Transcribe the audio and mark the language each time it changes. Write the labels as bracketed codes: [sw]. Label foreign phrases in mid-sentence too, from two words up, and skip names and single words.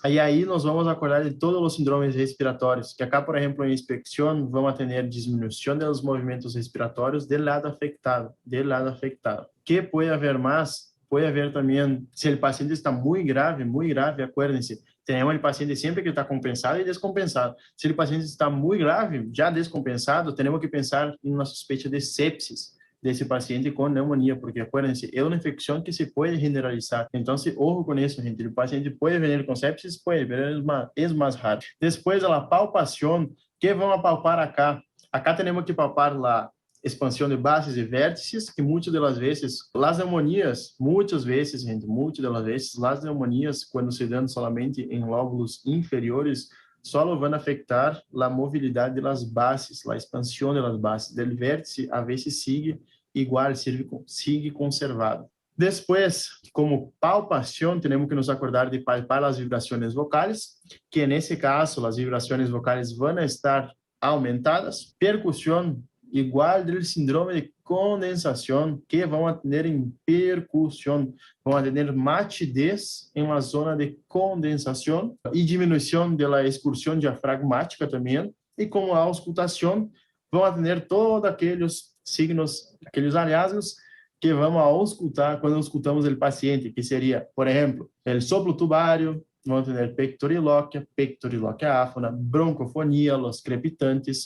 [es] Ahí nos vamos a acordar de todos los síndromes respiratorios, que acá, por ejemplo, en inspección vamos a tener disminución de los movimientos respiratorios del lado afectado, ¿Qué puede haber más? Puede haber también, si el paciente está muy grave, acuérdense, tenemos el paciente siempre que está compensado y descompensado. Si el paciente está muy grave, ya descompensado, tenemos que pensar en una sospecha de sepsis [pt] desse paciente com [es] neumonía, porque acuérdense, [pt] é uma infecção que se pode generalizar. [es] Entonces, ojo con eso, gente. El paciente puede venir con sepsis, puede, pero es más raro. Después de la palpación, ¿qué vamos a palpar acá? Acá tenemos que palpar la [pt] expansão de bases e vértices, que muitas das vezes, as pneumonias, muitas vezes, as pneumonias, quando se dão solamente em lóbulos inferiores, solo vão afetar a mobilidade das bases, a expansão das bases. [es] Del vértice, a veces sigue igual, sigue conservado. [pt] Depois, como palpação, temos que nos acordar de palpar as vibrações vocais, que nesse caso, as vibrações vocais vão estar aumentadas. Percussão, igual [es] del síndrome [pt] de condensação, que vão a ter em percussão, vão a ter matidez em la zona de condensação e diminuição da expulsão diafragmática também, e como a auscultação, vão a ter todos aqueles signos, aqueles hallazgos que vamos auscultar quando auscultamos o paciente, que seria, por exemplo, o soplo tubário, vamos ter pectorilóquia áfona, broncofonia, os crepitantes.